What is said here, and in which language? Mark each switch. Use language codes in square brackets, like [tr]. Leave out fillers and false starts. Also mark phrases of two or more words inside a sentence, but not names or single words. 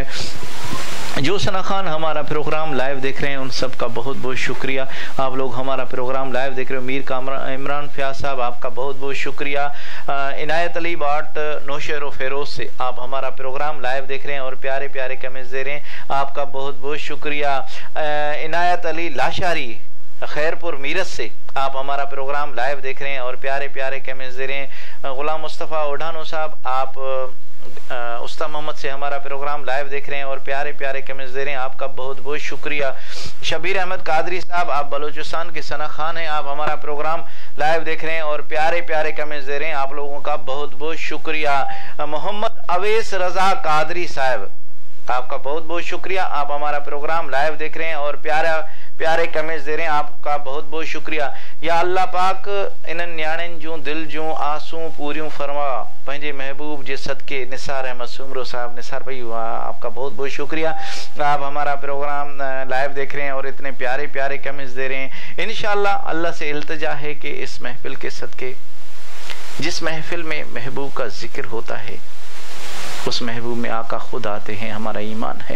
[ur] جو ثنا خوان ہمارا پروگرام لائیو دیکھ رہے ہیں ان سب کا بہت بہت شکریہ. آپ لوگ ہمارا پروگرام لائیو دیکھ رہے ہو۔ میر کامران عمران فیاض صاحب آپ کا بہت بہت شکریہ. عنایت علی باٹ نوشہرو فیروز سے آپ ہمارا پروگرام لائیو دیکھ رہے ہیں اور پیارے پیارے کمنٹس دے رہے ہیں، آپ کا بہت بہت شکریہ. عنایت علی لاشاری خیرپور میرس سے آپ ہمارا پروگرام لائیو دیکھ رہے ہیں اور پیارے پیارے کمنٹس دے رہے ہیں. غلام مصطفیٰ اوڈھانو صاحب آپ استاد محمد سے ہمارا پروگرام لائیو دیکھ رہے ہیں اور پیارے پیارے کمنٹس دے رہے ہیں، آپ کا بہت بہت شکریہ. شبیر احمد قادری صاحب، آپ بلوچستان کے ثنا خوان ہیں، آپ ہمارا پروگرام لائیو دیکھ رہے ہیں اور پیارے پیارے کمنٹس دے رہے ہیں، آپ لوگوں کا بہت بہت شکریہ. محمد اویس رضا قادری صاحب، آپ کا بہت بہت شکریہ، آپ ہمارا پروگرام لائیو دیکھ رہے ہیں اور پیارے کمنٹس دے رہے ہیں، آپ کا بہت بہت شکریہ. [sd] या अल्लाह पाक इन्हनि न्याणियुनि जूं दिल जूं आसूं पूरियूं फरमा, पंहिंजे महबूब जे सदके। [ur] نثار احمد سومرو صاحب، نثار بھائی آپ کا بہت بہت شکریہ، آپ ہمارا پروگرام لائیو دیکھ رہے ہیں اور اتنے پیارے پیارے کمنٹس دے رہے ہیں. ان شاء اللہ اللہ سے التجا ہے کہ اس محفل کے صدقے، جس محفل میں محبوب کا ذکر ہوتا ہے، اس محبوب میں آقا خود آتے ہیں، ہمارا ایمان ہے.